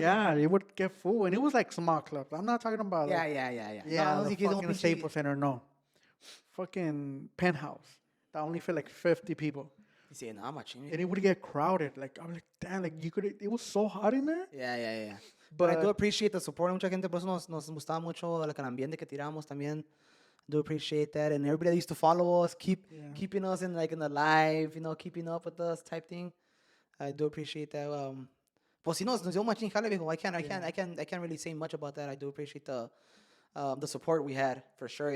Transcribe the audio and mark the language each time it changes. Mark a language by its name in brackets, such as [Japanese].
[English] yeah it would get full, and it was like small clubs. I'm not talking about Yeah, like yeah. yeah No, the [Spanish] si quieres un [English] fucking [Spanish] pinche- [English] Staples Center, no, fucking penthouse that only fit like 50 people, [Spanish] y se llenaba machín. [English] and it would get crowded. Like I'm like damn, like you could it was so hot in there. Yeah. But I do appreciate the support. [Spanish] Mucha gente, por eso nos gustaba mucho el ambiente que tiramos también. [English] Do appreciate that, and everybody that used to follow us, keeping us in the live, keeping up with us type thing. I do appreciate that. [Spanish] Pues si nos dio machín jale, viejo. [English] I can't really say much about that. I do appreciate the support we had for sure.